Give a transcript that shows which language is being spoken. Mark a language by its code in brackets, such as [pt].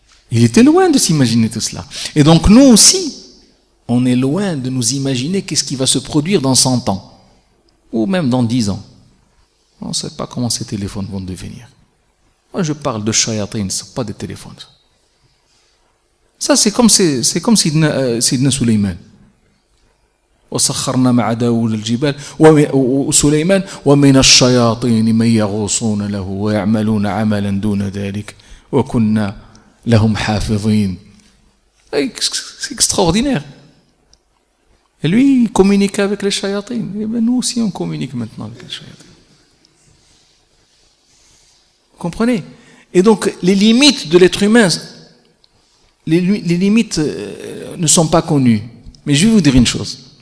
[fr] Il était loin de s'imaginer tout cela. Et donc nous aussi, on est loin de nous imaginer qu'est-ce qui va se produire dans 100 ans, ou même dans 10 ans. On ne sait pas comment ces téléphones vont devenir. Moi je parle de shayatin, ce ne sont pas des téléphones. Ça c'est comme Sidna Suleyman. [ar] وسخرنا مع داود الجبال وسليمان ومن الشياطين من يغوصون له ويعملون عملا دون ذلك وكنا لهم حافظين. [fr] C'est extraordinaire. Et lui, il communique avec les shayatins. Et bien nous aussi, on communique maintenant avec les shayatins. Vous comprenez? Et donc, les limites de l'être humain, les limites ne sont pas connues. Mais je vais vous dire une chose.